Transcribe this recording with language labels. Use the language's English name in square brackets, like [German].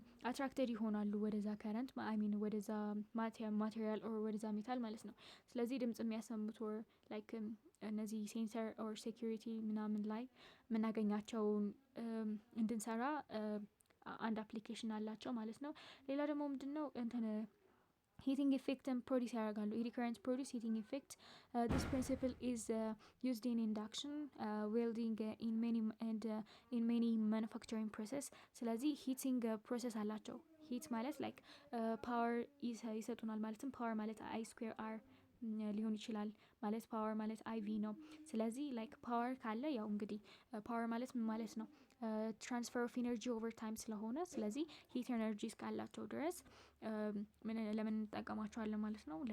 [Amharic] አትራክትድ ይሆናሉ ወደዛ ከረንት አይ ሚን ወደዛ ማቴሪያል ኦር ወደዛ ሜታል ማለት ነው። ስለዚህ ድምጽ የሚያሰሙት ኦር ላይክ እነዚህ ሴንሰር ኦር ሴኩሪቲ ምናምን ላይ የምናገኛቸውን እንድንሰራ አንድ አፕሊኬሽን አላቸው ማለት ነው። ሌላ ደግሞ ምንድነው እንትን [English] heating effect produce [Amharic] ያደርጋሉ። ኤዲ [English] current produce heating effect. This principle is used in induction, welding in many manufacturing process. [Amharic] ስለዚህ heating process አላቸው። heat ማለት like power ይሰጡናል ማለትም power ማለት I square R ሊሆን ይችላል ማለት ፓወር ማለት አይቪ ነው። ስለዚህ ላይክ ፓወር ካለ ያው እንግዲህ ፓወር ማለት ምን ማለት ነው ትራንስፈር ኦፍ ኢነርጂ ኦቨር ታይም ስለሆነ ስለዚህ ሂት ኤነርጂ እስካላቸው ድረስ ለምን እንጠቀማቸዋለን ማለት ነው?